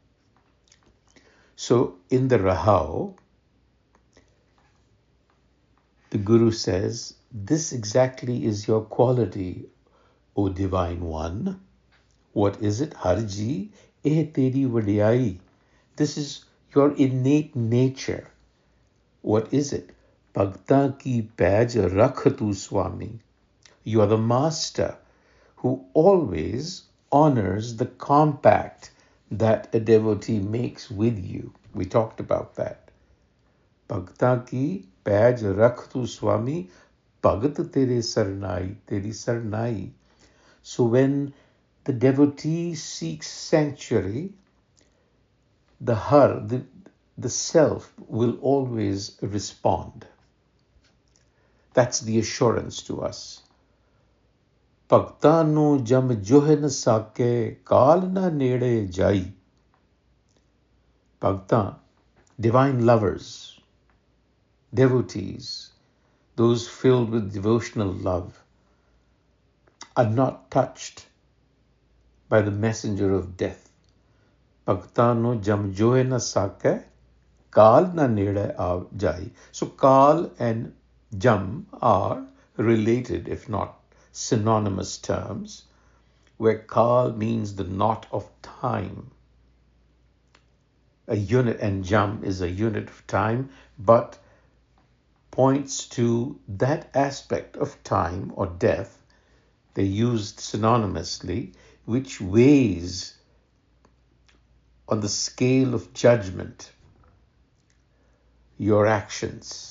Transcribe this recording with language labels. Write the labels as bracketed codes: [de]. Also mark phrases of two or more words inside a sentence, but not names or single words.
[en] So in the Rahau, the Guru says, this exactly is your quality, O Divine One. What is it? [pa] ਹਰਿ ਜੀਉ, ਇਹ ਤੇਰੀ ਵਡਿਆਈ. [en] This is your innate nature. What is it? [pa] ਭਗਤਾ ਕੀ ਪੈਜ ਰਖੁ ਤੂ ਸੁਆਮੀ. [en] You are the master who always honors the compact that a devotee makes with you. We talked about that. [pa] ਭਗਤਾ ਕੀ ਪੈਜ ਰਖੁ ਤੂ ਸੁਆਮੀ, ਭਗਤ ਤੇਰੀ ਸਰਣਾਈ, ਤੇਰੀ ਸਰਣਾਈ. [en] So when the devotee seeks sanctuary, the self will always respond. That's the assurance to us. [pa] ਭਗਤਾ ਨੋ ਜਮੁ ਜੋਹਿ ਸਾਕੈ, ਕਾਲੁ ਨ ਨੇੜੈ ਜਾਇ. [en] Bhakta, divine lovers, devotees, those filled with devotional love, are not touched by the messenger of death. [pa] ਭਗਤਾ ਨੋ ਜਮੁ ਜੋਹਿ ਸਾਕੈ, ਕਾਲੁ ਨ ਨੇੜੈ ਜਾਇ. [en] So kal and jam are related, if not synonymous terms, where kal means the knot of time. A unit, and jam is a unit of time, but points to that aspect of time or death, they used synonymously, which weighs on the scale of judgment your actions.